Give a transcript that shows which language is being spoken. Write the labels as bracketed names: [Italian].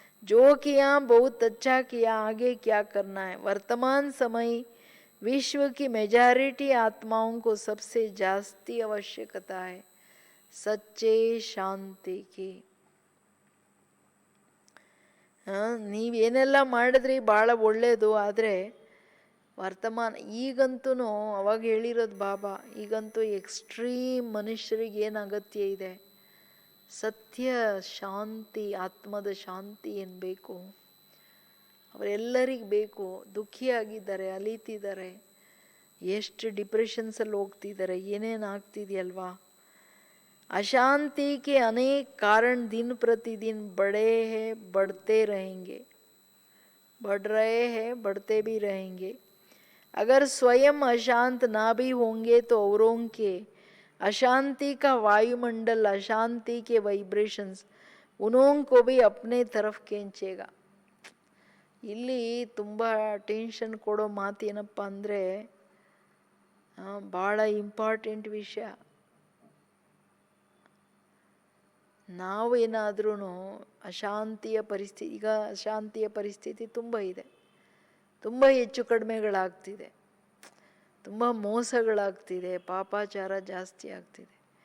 [Hindi] जो किया बहुत अच्छा किया, आगे क्या करना है. वर्तमान समय विश्व की मेजॉरिटी आत्माओं को सबसे जास्ती आवश्यकता है सच्चे शांति की. [Kannada] ನೀವೇನೆಲ್ಲ ಮಾಡಿದ್ರಿ ಭಾಳ ಒಳ್ಳೆಯದು, ಆದರೆ ವರ್ತಮಾನ ಈಗಂತೂ, ಅವಾಗ ಹೇಳಿರೋದು ಬಾಬಾ, ಈಗಂತೂ ಎಕ್ಸ್ಟ್ರೀಮ್ ಮನುಷ್ಯರಿಗೆ ಏನು ಅಗತ್ಯ ಇದೆ, ಸತ್ಯ ಶಾಂತಿ, ಆತ್ಮದ ಶಾಂತಿ ಏನು ಬೇಕು, ಅವರೆಲ್ಲರಿಗೂ ಬೇಕು. ದುಃಖಿಯಾಗಿದ್ದಾರೆ, ಅಲೀತಿದ್ದಾರೆ, ಎಷ್ಟು ಡಿಪ್ರೆಷನ್ಸಲ್ಲಿ ಹೋಗ್ತಿದ್ದಾರೆ, ಏನೇನು ಆಗ್ತಿದೆಯಲ್ವಾ. [Hindi] अशांति के अनेक कारण दिन प्रतिदिन बढ़े हैं, बढ़ते रहेंगे, बढ़ रहे हैं, बढ़ते भी रहेंगे. अगर स्वयं अशांत ना भी होंगे तो औरों के अशांति का वायुमंडल, अशांति के वाइब्रेशನ್ಸ್ उन्हों को भी अपने तरफ खींचेगा. [Kannada] ಇಲ್ಲಿ ತುಂಬ ಟೆನ್ಷನ್ ಕೊಡೋ ಮಾತು ಏನಪ್ಪ ಅಂದರೆ, ಭಾಳ ಇಂಪಾರ್ಟೆಂಟ್ ವಿಷಯ. ನಾವೇನಾದ್ರೂ ಅಶಾಂತಿಯ ಪರಿಸ್ಥಿತಿ, ಈಗ ಅಶಾಂತಿಯ ಪರಿಸ್ಥಿತಿ ತುಂಬ ಇದೆ, ತುಂಬ ಹೆಚ್ಚು ಕಡಿಮೆಗಳಾಗ್ತಿದೆ, ತುಂಬ ಮೋಸಗಳಾಗ್ತಿದೆ, ಪಾಪಾಚಾರ ಜಾಸ್ತಿ ಆಗ್ತಿದೆ.